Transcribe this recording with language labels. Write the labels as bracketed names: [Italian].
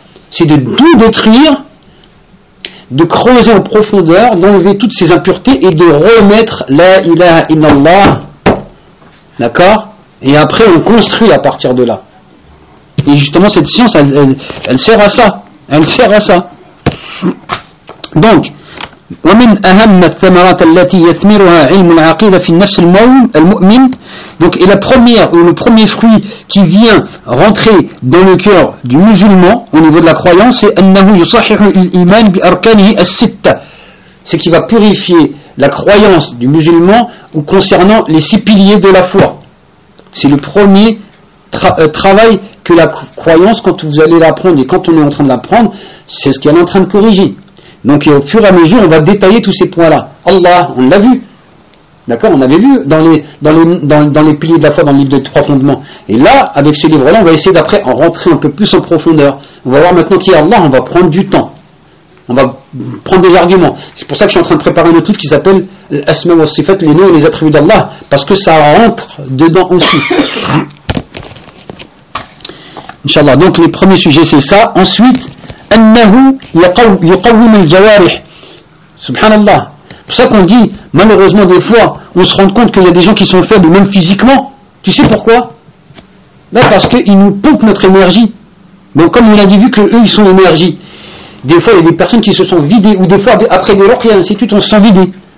[French] C'est de tout détruire, de creuser en profondeur, d'enlever toutes ces impuretés et de remettre la ilaha illallah, d'accord, et après on construit à partir de là. Et justement cette science elle sert à ça. [Arabic] Donc ومن أهم الثمرات التي يثمرها علم العقيدة في النفس المؤمن. [French] Donc et la première ou le premier fruit qui vient rentrer dans le cœur du musulman au niveau de la croyance, c'est [Arabic] أنه يصحح الإيمان بأركانه الستة. [French] C'est qu'il va purifier la croyance du musulman ou concernant les six piliers de la foi. C'est le premier travail que la croyance, quand vous allez l'apprendre et quand on est en train de l'apprendre, c'est ce qu'elle est en train de corriger. Donc au fur et à mesure, on va détailler tous ces points-là. Allah, on l'a vu. D'accord? On avait vu dans les piliers de la foi, dans le livre des trois fondements. Et là, avec ce livre-là, on va essayer d'après en rentrer un peu plus en profondeur. On va voir maintenant qui est Allah, on va prendre du temps. On va prendre des arguments. C'est pour ça que je suis en train de préparer un autre livre qui s'appelle Asma wa Sifat, les noms et les attributs d'Allah. Parce que ça rentre dedans aussi. Inch'Allah. Donc les premiers sujets, c'est ça. [Arabic] Ensuite, أنه يقوم الجوارح. سبحان الله. [French] C'est pour ça qu'on dit, malheureusement des fois, on se rend compte qu'il y a des gens qui sont faibles, même physiquement. Tu sais pourquoi? Non, parce qu'ils nous pompent notre énergie. Donc comme on a dit, vu qu'eux, ils sont énergie. Des fois, il y a des personnes qui se sont vidées, ou des fois, après des ruqya, ainsi de suite, on se sent vidé.